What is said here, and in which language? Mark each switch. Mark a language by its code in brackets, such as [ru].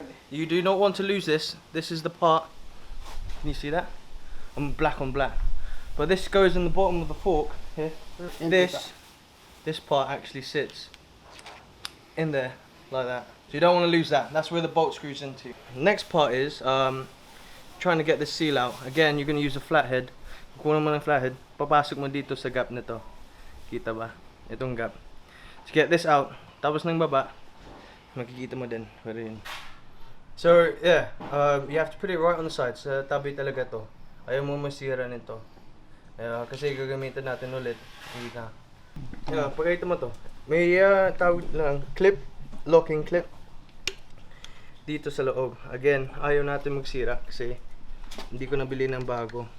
[en] You do not want to lose this. This is the part. Can you see that? I'm black on black. But this goes in the bottom of the fork here. This part actually sits in there like that. So you don't want to lose that. That's where the bolt screws into. Next part is trying to get this seal out. Again, you're going to use a flathead. [tl] Kunin mo ng flathead, papasok mo dito sa gap nito. Kita ba? Itong gap. [en] To get this out, [tl] tapos ng baba, makikita mo din. [en] So yeah, you have to put it right on the side. [tl] Sa tabi talaga to. Ayaw mo masira nito. Kasi gagamitin natin ulit. Hindi ka. Pagkita mo to. May tawag lang clip, locking clip. Dito sa loob. Again, ayaw natin magsira kasi hindi ko nabili ng bago.